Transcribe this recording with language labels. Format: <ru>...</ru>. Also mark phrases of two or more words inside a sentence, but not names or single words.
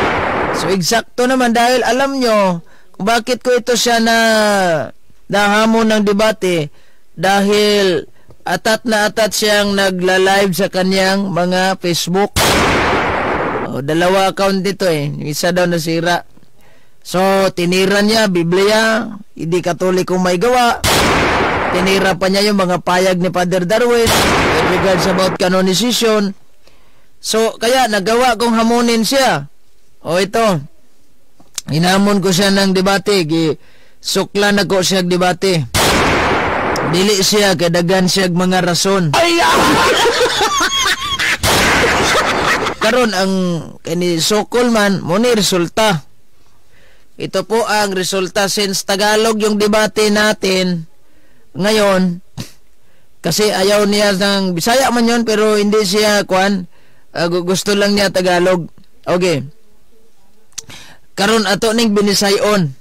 <tl>So So eksakto naman dahil alam nyo kung bakit ko ito siya nahamon ng debate dahil atat na atat siyang nagla-live sa kanyang mga Facebook. Dalawa account dito isa daw nasira. So tinira niya Biblia, hindi Katolikong may gawa. Tinira pa niya yung mga payag ni Father Darwin</tl> <en>with regards about canonization.</en> <tl>So kaya nagawa kong hamunin siya. Ito, hinamon ko siya ng debate,</tl> <ceb>suklan ako siya debate. Dili siya, kadagan siya mga rason. Karon ang sukol man, muni resulta.</ceb> <tl>Ito po ang resulta since Tagalog yung debate natin ngayon. Kasi ayaw niya ng Bisaya man yun, pero hindi siya gusto lang niya Tagalog. Okay.</tl> <ceb>Karon ato ning binisayon.</ceb>